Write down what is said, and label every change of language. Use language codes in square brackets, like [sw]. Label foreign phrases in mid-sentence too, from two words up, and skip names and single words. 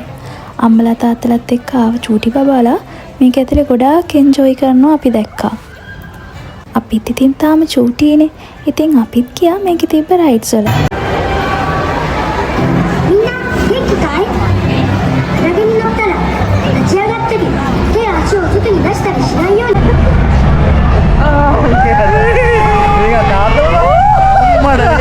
[si] අම්මලා තාත්තලාත් එක්ක ආව චූටි බබාලා මේක ඇතුලේ ගොඩාක් එන්ජොයි කරනවා අපි දැක්කා. අපිත් ඉතින් තාම චූටිනේ. ඉතින් අපිත් ගියා මේකේ තිබ්බ රයිඩ්ස් වල. [ja] みんな元気かい？クラゲに乗ったら立ち上がったり手や足を外に出したりしないように。 [si] මේක තාත්තලා මඩ